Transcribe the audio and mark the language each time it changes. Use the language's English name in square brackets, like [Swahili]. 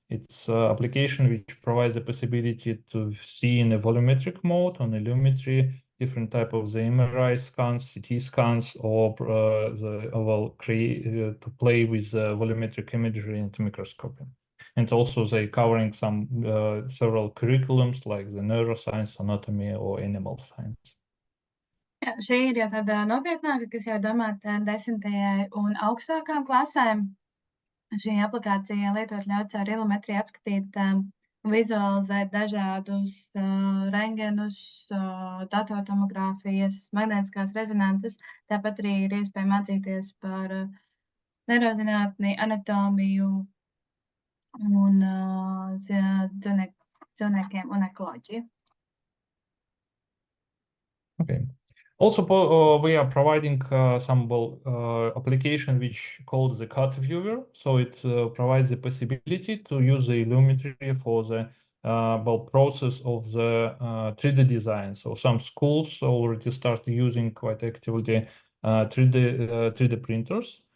[English] It's an application which provides the possibility to see in a volumetric mode on Illumetry different type of the MRI scans, CT scans, or to play with volumetric imagery and microscopy. And also they covering some several curriculums like the neuroscience, anatomy, or animal science. [Latvian] Jā, šī ir jau tāda nopietnāka, kas jau domāta 10. un augstākām klasēm. Šī aplikācija lietot ļauj caur ilumetriju apskatīt vizualizēt dažādus rengenus, datortomogrāfijas, magnētiskās rezonances. Tāpat arī ir iespēja mācīties par neirozinātni, anatomiju un dzīvniekiem un ekoloģiju. [English] Okay. Also, we are providing some application which called the cut viewer. So it provides the possibility to use the Illumetry for the process of the 3D design. So some schools already start using quite actively 3D printers.